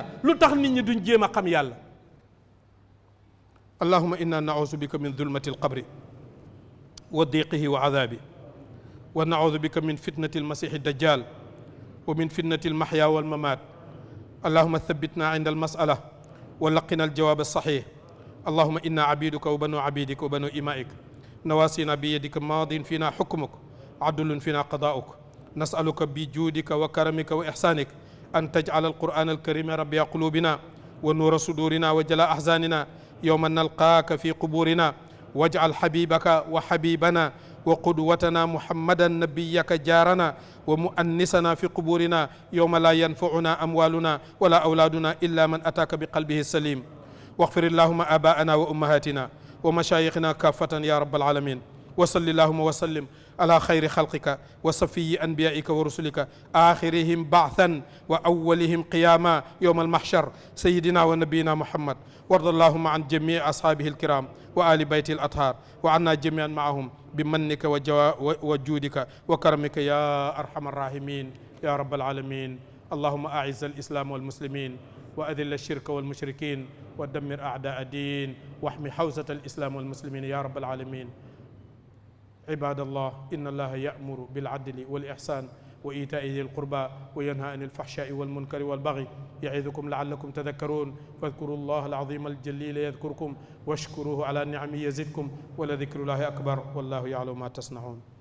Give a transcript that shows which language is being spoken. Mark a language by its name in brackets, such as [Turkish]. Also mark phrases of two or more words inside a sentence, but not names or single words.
[Wolof] lu tax nit ñi duñ jéem a xam yàlla? [Arabic] اللهم إنا نعوذ بك من ظلمة القبر وضيقه وعذابه ونعوذ بك من فتنة المسيح الدجال ومن فتنة المحيا والممات. اللهم ثبتنا عند المسألة ولقنا الجواب الصحيح. اللهم إنا عبيدك وبنو عبيدك وبنو إمائك نواصينا بيدك ماض فينا حكمك عدل فينا قضاؤك. نسألك بجودك وكرمك وإحسانك أن تجعل القرآن الكريم ربيع قلوبنا ونور صدورنا وجلاء أحزاننا يوم نلقاك في قبورنا. واجعل حبيبك وحبيبنا وقدوتنا محمدا نبيك جارنا ومؤنسنا في قبورنا يوم لا ينفعنا أموالنا ولا أولادنا إلا من أتاك بقلب سليم. واغفر اللهم آباءنا وأمهاتنا ومشايخنا كافة يا رب العالمين. وصل اللهم وسلم على خير خلقك وصفي أنبيائك ورسلك آخرهم بعثا وأولهم قياما يوم المحشر سيدنا ونبينا محمد. وارض اللهم عن جميع أصحابه الكرام وآل بيته الأطهار وعنا جميعا معهم بمنك وجودك وكرمك يا أرحم الراحمين يا رب العالمين. اللهم أعز الإسلام والمسلمين وأذل الشرك والمشركين ودمر أعداء الدين واحم حوزة الإسلام والمسلمين يا رب العالمين. عباد الله إن الله يأمر بالعدل والإحسان وإيتاء ذي القربى وينهى عن الفحشاء والمنكر والبغي يعظكم لعلكم تذكرون. فاذكروا الله العظيم الجليل يذكركم واشكروه على نعمه يزدكم ولذكر الله أكبر والله يعلم ما تصنعون.